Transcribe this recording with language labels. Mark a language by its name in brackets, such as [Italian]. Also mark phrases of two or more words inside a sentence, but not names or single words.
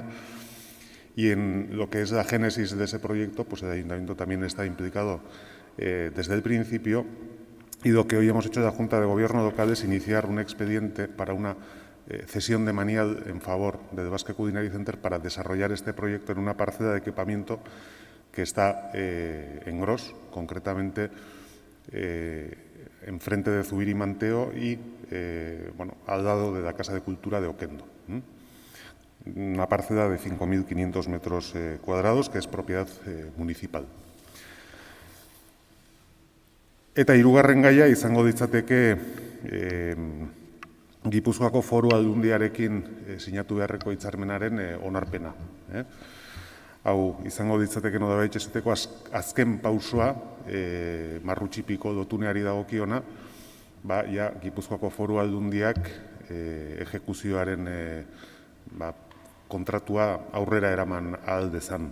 [Spanish] Y en lo que es la génesis de ese proyecto, pues el Ayuntamiento también está implicado desde el principio, y lo que hoy hemos hecho en la Junta de Gobierno local es iniciar un expediente para una cesión de manial en favor del Basque Culinary Center para desarrollar este proyecto en una parcela de equipamiento que está en Gros, concretamente enfrente de Zubiri Manteo y al lado de la Casa de Cultura de Okendo. Una parcela de 5.500 metros cuadrados que es propiedad municipal. [Basque] Eta hirugarren gaia izango ditzateke Gipuzkoako Foru Aldundiarekin sinatu beharreko hitzarmenaren onarpena. Hau izango ditzateke nolabait esateko azken pausoa Marrutxipiko lotuneari dagokiona, Gipuzkoako Foru Aldundiak ejekuzioaren kontratua aurrera eraman ahal dezan.